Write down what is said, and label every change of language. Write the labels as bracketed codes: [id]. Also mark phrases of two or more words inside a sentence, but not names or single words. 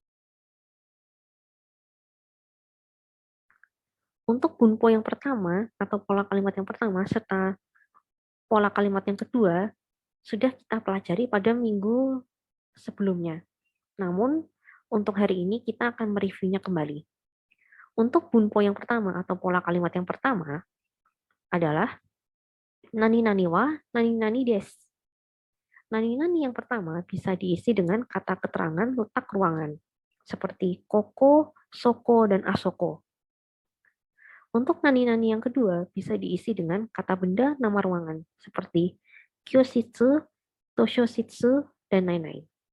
[id] Untuk bunpo yang pertama atau pola kalimat yang pertama serta pola kalimat yang kedua sudah kita pelajari pada minggu sebelumnya. Namun, untuk hari ini kita akan mereviewnya kembali. Untuk bunpo yang pertama atau pola kalimat yang pertama adalah [ja] 何は何です. [id] Nani yang pertama bisa diisi dengan kata keterangan letak ruangan, seperti koko, soko, dan asoko. Untuk nani yang kedua bisa diisi dengan kata benda nama ruangan, seperti kyoshitsu, toshoshitsu, dan lain-lain.